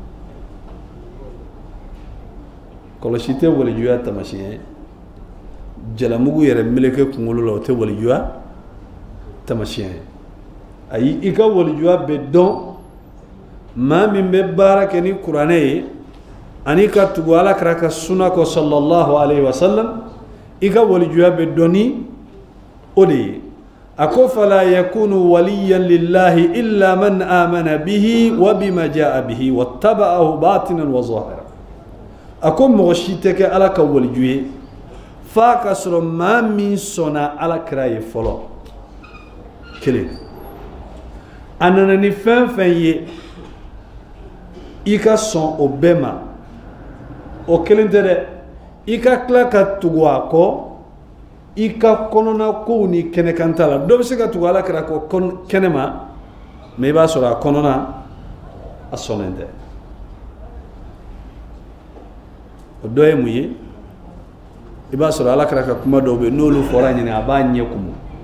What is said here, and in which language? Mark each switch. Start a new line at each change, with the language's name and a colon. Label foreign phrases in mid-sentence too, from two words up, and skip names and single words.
Bambara: kɔlɔsi tɛ walijuya tamasiyɛn jalamugu yɛrɛ meleke kunkolo la o tɛ walijuya tamasiyɛn ayi i ka walijuya bɛ dɔn maa min bɛ baara kɛ ni kuranɛ ye ani ka tugu alakira ka sunna kɔ
Arabic: صلى الله عليه وسلم
Bambara: i ka walijuya bɛ dɔn ni o de ye a ko
Arabic: فلا يكون وليا لله إلا من آمن به وبما جاء به واتبعه باطنا وظاهرا
Bambara: a ko mɔgɔ si tɛ kɛ ala ka waliju ye f'a ka sɔrɔ maa min sɔnna alakira ye fɔlɔ kelen a nana ni fɛn fɛn ye i ka sɔn o bɛɛ ma o kelen tɛ dɛ i ka tila ka tugu a kɔ i ka kɔnɔna kow ni kɛnɛkan t'a la dɔ bɛ se ka tugu alakira kɔ kɛnɛ ma mɛ i b'a sɔrɔ a kɔnɔna a sɔnnen tɛ o dɔ ye mun ye i b'a sɔrɔ alakira ka kuma dɔw bɛ yen n'olu fɔra ɲinɛ a b'a ɲɛ kumu